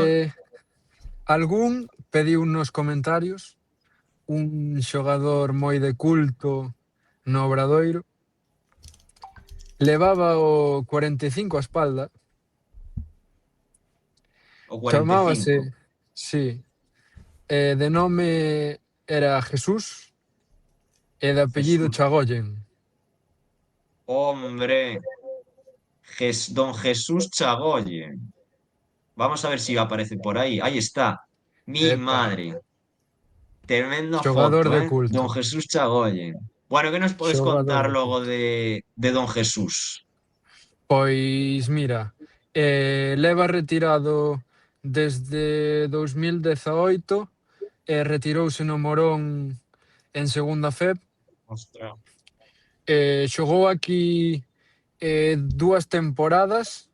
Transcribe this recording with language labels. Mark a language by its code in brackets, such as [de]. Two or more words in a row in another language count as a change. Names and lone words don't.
[gl] algún pediu nos comentarios un xogador moi de culto no Obradoiro. Levaba o 45 a espalda. o 45. Chamábase, sí, de nome era Jesús e de apellido Jesús. Chagoyen. [es] Hombre, Don Jesús Chagoyen. Vamos a ver si aparece por ahí. Ahí está. Mi Epa, madre. Tremenda [gl] xogador [es] foto, [gl] de [es] ¿eh? [gl] culto. [es] Don Jesús Chagoyen. Bueno, ¿qué nos puedes [gl] Xogador [es] contar [gl] de [es] luego [gl] culto. [es] de Don Jesús? [gl] Pois mira, leva retirado desde 2018 e retirouse no Morón en segunda FEP. [es] Ostras. [gl] Xogou aquí 2 temporadas